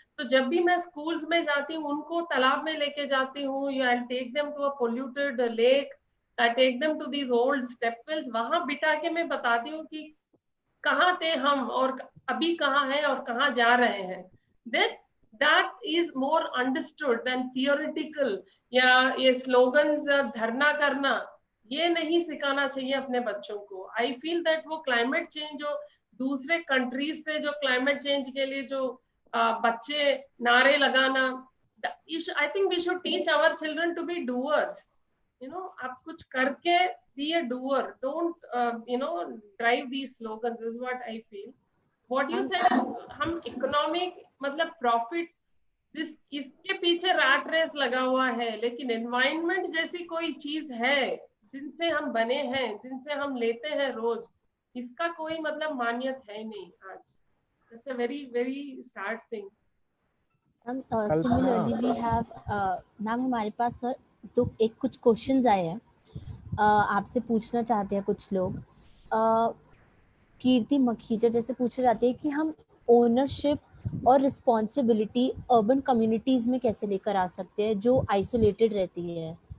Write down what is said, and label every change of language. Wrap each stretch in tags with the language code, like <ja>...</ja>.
<hi>तो जब भी मैं स्कूल्स में जाती हूँ, उनको तालाब में लेके जाती हूँ, या</hi> <en>take them to a polluted lake, I take them to these old step wells,</en> <hi>वहां बिठा के मैं बताती हूँ कि कहाँ थे हम और अभी कहाँ है और कहाँ जा रहे हैं। Then</hi> <en>that is more understood than theoretical.</en> <hi>या ये slogans धरना करना, ये नहीं सिखाना चाहिए अपने बच्चों को.</hi> <en>I feel that</en> <hi>वो climate change जो दूसरे countries से जो climate change के लिए जो बच्चे नारे लगाना,</hi> <en>I think we should teach our children to be doers.</en> <hi>आप कुछ करके</hi> <en>be a doer. Don't drive these slogans. This is what I feel. What you said is</en> <hi>हम economic मतलब profit इसके पीछे रैट रेस लगा हुआ है, लेकिन एनवायरनमेंट जैसी कोई चीज है जिनसे हम बने हैं, जिनसे हम लेते हैं रोज, इसका कोई मतलब मान्यत है नहीं आज.</hi> <en>That's a very very sad thing. Similarly we have</en> <hi>ma'am हमारे पास सर तो कुछ क्वेश्चंस आए हैं, आपसे पूछना चाहते हैं कुछ लोग. कीर्ति मखीजा जैसे पूछा जाती है कि हम ओनरशिप और रिस्पॉन्सिबिलिटी अर्बन कम्युनिटीज में कैसे लेकर आ सकते हैं जो आइसोलेटेड रहती है.</hi>